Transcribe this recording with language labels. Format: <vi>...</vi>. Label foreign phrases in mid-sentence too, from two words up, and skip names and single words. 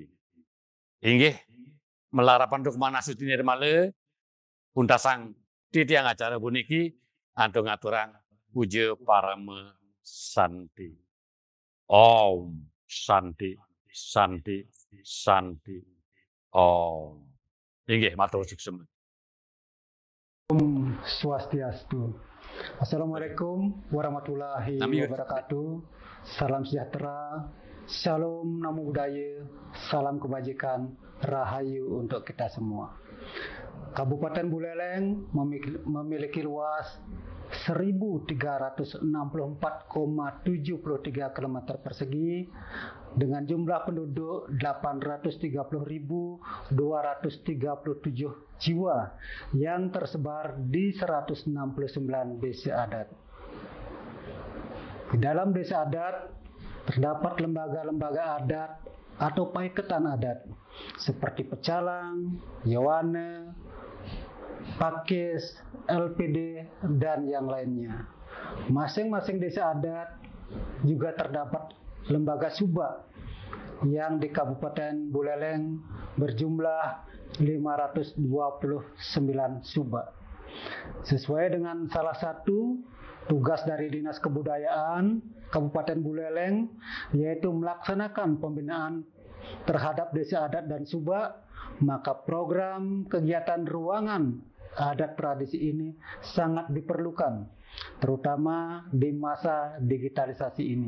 <ban>Inggih melarapan duk mana suci nirmale puntasang titiang acara puniki antung aturang Puja Parama Santi.</ban> <sa>Om Santi, Santi, Santi.</sa> <ban>Om. Inggih, matur suksema. Om Swastiastu.</ban> <ar>السلام عليكم ورحمة الله وبركاته.</ar> <id>Salam sejahtera, Shalom,</id> <pi>Namo Buddhaya,</pi> <id>salam kebajikan, Rahayu untuk kita semua. Kabupaten Buleleng memiliki luas 1.364,73 km persegi dengan jumlah penduduk 830.237 jiwa yang tersebar di 169 desa adat. Di dalam desa adat terdapat lembaga-lembaga adat atau paiketan adat seperti pecalang, yawana, pakis, LPD, dan yang lainnya. Masing-masing desa adat juga terdapat lembaga suba yang di Kabupaten Buleleng berjumlah 529 suba. Sesuai dengan salah satu tugas dari Dinas Kebudayaan Kabupaten Buleleng, yaitu melaksanakan pembinaan terhadap desa adat dan suba, maka program kegiatan ruangan adat tradisi ini sangat diperlukan, terutama di masa digitalisasi ini.</id>